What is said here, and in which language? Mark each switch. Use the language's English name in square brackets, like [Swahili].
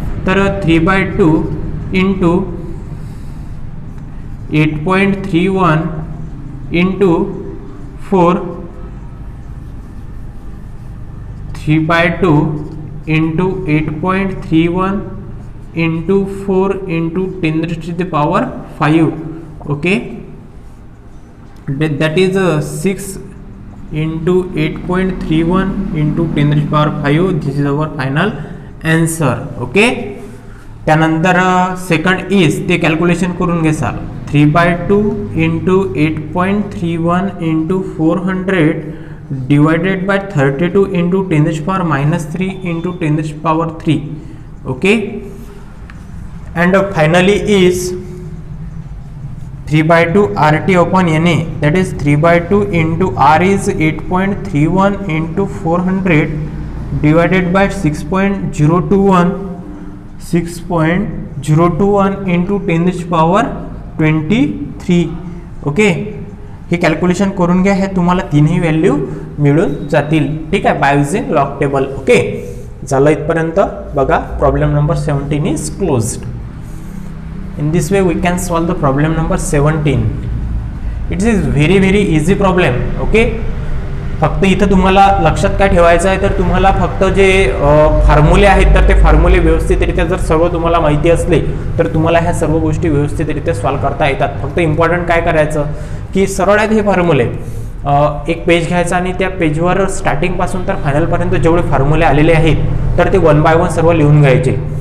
[Marathi] तर 3/2 into 8.31 into 4 3/2 into 8.31 into 4 into 10⁵ okay, [English] that is 6 into 8.31 into 10⁵. this is our final answer. [Marathi] Okay, त्यानंतर second is ते calculation करून घेसाल. 3/2 into 8.31 into 400 divided by 32 into 10⁻³ into 10⁻³ okay, [English] and finally is 3/2 RT upon NA, that is 3/2 into R is 8.31 into 400 divided by 6.021 into 10⁻23 okay. [Marathi] हे calculation करून घ्या, हे तुम्हाला तीनही व्हॅल्यू मिळून जातील ठीक आहे, [English] By using log table. [Marathi] Okay, झालं इथपर्यंत. बघा [English] Problem number 17 is closed. In this way we can solve the problem number 17. It is very easy problem. [Marathi] Okay, फक्त इथं तुम्हाला लक्षात काय ठेवायचं आहे, तर तुम्हाला फक्त जे फॉर्म्युले आहेत तर ते फॉर्म्युले व्यवस्थितरित्या जर सर्व तुम्हाला माहिती असले तर तुम्हाला ह्या सर्व गोष्टी व्यवस्थितरित्या सॉल्व्ह करता येतात. फक्त इम्पॉर्टंट काय करायचं की सरळ आहेत हे फॉर्म्युले, एक पेज घ्यायचा आणि त्या पेजवर स्टार्टिंग पासून तर फायनल पर्यंत जेवढे फॉर्म्युले आलेले आहेत तर ते 1 बाय 1 सर्व लिहून घ्यायचे.